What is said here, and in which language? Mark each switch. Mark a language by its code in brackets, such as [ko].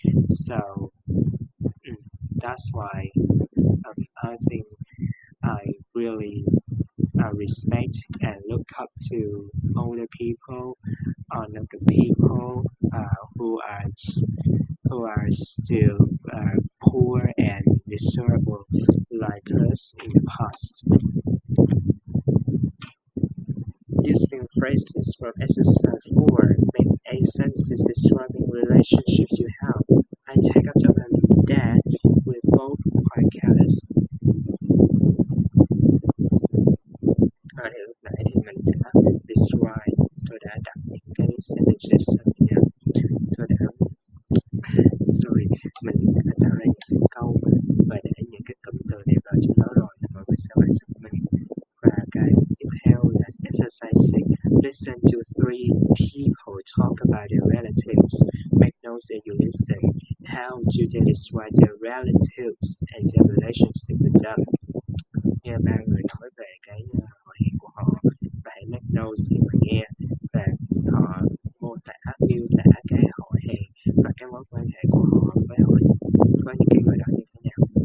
[en] So that's why I think I really respect and look up to older people, younger people who are still poor and miserable like us in the past. Using phrases from exercise 4 make 8 sentences describing relationships you have. I take up to my dad. We're both quite careless. [vi] Thì lúc nãy thì mình đã describe, tôi đã đặt những cái sentences tôi đã sorry mình đã tạo ra những cái câu và để những cái cụm từ này vào trong đó rồi mọi người sẽ lại giúp mình. Và cái tiếp theo là exercise 6. [en] Listen to three people talk about their relatives. Make notes as you listen. How do they describe their relatives and their relationship with them? [vi] Nghe ba người nói về cái họ hàng của họ và hãy [en] make notes [vi] khi mà nghe và họ mô tả miêu tả cái họ hàng và cái mối quan hệ của họ với những cái người đó như thế nào.